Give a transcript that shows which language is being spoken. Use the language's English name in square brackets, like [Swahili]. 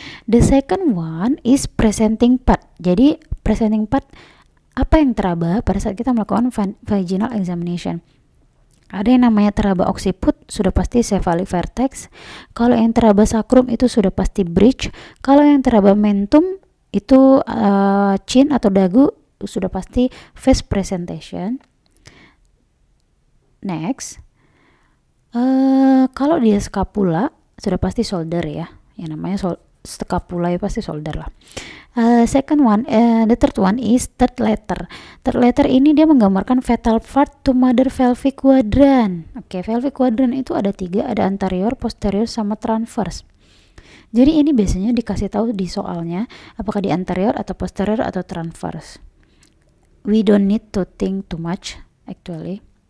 [English] The second one is presenting part. [Indonesian] Jadi presenting part apa yang teraba pada saat kita melakukan vaginal examination? Ada yang namanya teraba occiput, sudah pasti cephalic vertex. Kalau yang teraba sacrum itu sudah pasti bridge. Kalau yang teraba mentum itu chin atau dagu sudah pasti face presentation. Next, kalau dia scapula sudah pasti shoulder ya. Yang namanya scapula ya pasti shoulder lah. [English] Second one, the third one is third letter. [Indonesian] Third letter ini dia menggambarkan [English] fetal part to mother pelvic quadrant. [Indonesian] Oke, pelvic quadrant itu ada 3, ada anterior, posterior, sama transverse. Jadi ini biasanya dikasih tahu di soalnya apakah di anterior atau posterior atau transverse. [English] We don't need to think too much actually.